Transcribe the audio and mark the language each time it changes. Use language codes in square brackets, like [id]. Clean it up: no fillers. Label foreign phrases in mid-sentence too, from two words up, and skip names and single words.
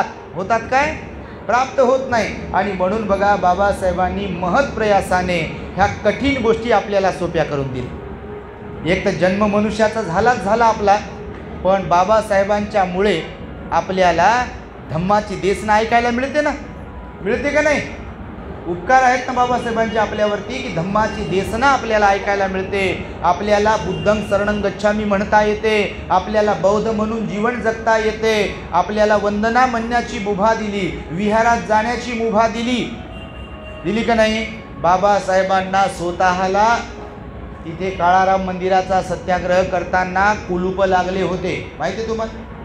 [mr] होतात काय, प्राप्त होत नाही. आणि म्हणून बघा बाबासाहेबांनी महत् प्रयासाने ह्या कठीण गोष्टी आपल्याला सोप्या करून दिल्या. एक तर जन्म मनुष्याचा झाला आपला, पण बाबासाहेबांच्यामुळे आपल्याला धम्माची देसना ऐकायला मिळते ना. मिळते का नाही. उपकार आहेत ना बाबासाहेबांचे आपल्यावरती की धम्माची देसना आपल्याला ऐकायला मिळते. आपल्याला [pi] बुद्धं शरणं गच्छामी [mr] म्हणता येते, आपल्याला बौद्ध म्हणून जीवन जगता येते, आपल्याला वंदना म्हणण्याची मुभा दिली, विहारात जाण्याची मुभा दिली का नाही. बाबासाहेबांना स्वतःला तिथे काळाराम मंदिराचा सत्याग्रह करताना कुलूप लागले होते, माहिती आहे तुम्हाला.